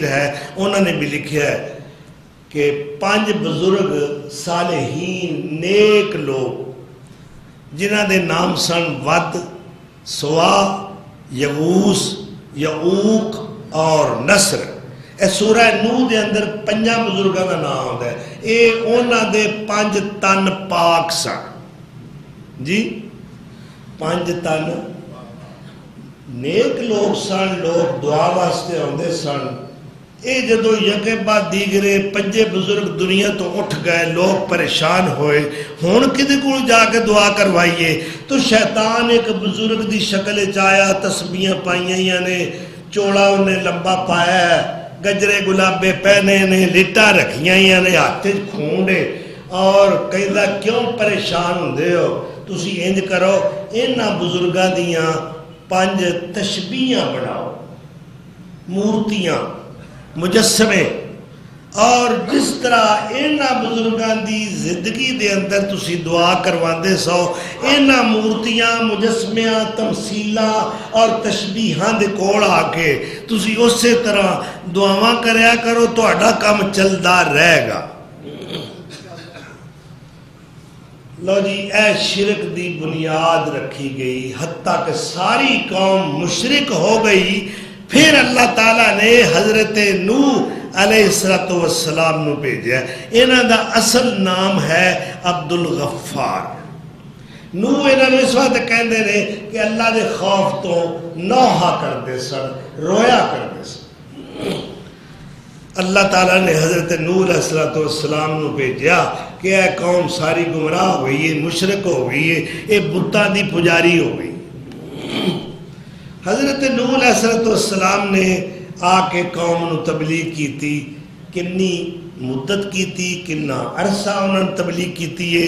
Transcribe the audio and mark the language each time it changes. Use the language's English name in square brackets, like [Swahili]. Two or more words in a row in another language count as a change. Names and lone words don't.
[Punjabi] ہے، انہوں نے بھی لکھا ہے کہ 5 بزرگ صالحین نیک لوگ جنہ دے نام سن ود، سوا، یغوث، یعوق اور نصر، اے سورہ نوح دے اندر 5 بزرگاں دا نام ہوتا ہے، اے انہاں دے 5 تن پاک سن جی، 5 تن نیک لوگ سن، لوگ دعا واسطے آتے سن۔ اے جدو یکے بعد دیگرے 5 بزرگ دنیا تو اٹھ گئے، لوگ پریشان ہوئے، ہون کدے کول جا کے دعا کروائیے؟ تو شیطان ایک بزرگ دی شکل چایا، تسبیحاں پائیاں نے، چوڑا انہیں لمبا پایا ہے، گجرے گلابے پہنے نے، لٹا رکھیاں نے، ہاتھ کھونڈے، اور کہندا کیوں پریشان ہوندے ہو؟ تسی انج کرو، انہاں بزرگاں دیاں 5 تشبیہاں بناؤ، مورتیاں، مجسمے، اور جس طرح انہاں بزرگاں دی زندگی دے اندر تسی دعا کرواندے سو، انہاں مورتیاں، مجسمیاں، تمثیلاں اور تشبیہاں دے کول آ کے تسی اسی طرح دعاواں کریا کرو، تہاڈا کام چلدا رہے گا۔ لو جی، اے شرک دی بنیاد رکھی گئی، حتیٰ کہ ساری قوم مشرک ہو گئی۔ پھر اللہ تعالیٰ نے حضرت نوح [Arabic] علیہ السلام [Punjabi] نو بھیجا۔ انہاں دا اصل نام ہے عبد الغفار۔ نوح انہاں نے اس وقت کہندے نے کہ اللہ دے خوف تو نوحہ کردے سن، رویا کردے سن۔ اللہ تعالیٰ نے حضرت نوح [Arabic] علیہ السلام [Punjabi] نو بھیجا کہ اے قوم ساری گمراہ ہو گئی ہے، مشرک ہو گئی ہے، اے بتاں دی پجاری ہو گئی۔ حضرت نوح [Arabic] علیہ السلام [Punjabi] نے آ کے قوم نو تبلیغ کی تھی، کنی مدت کی تھی، کنا عرصہ انہوں نے تبلیغ کی تھی ہے؟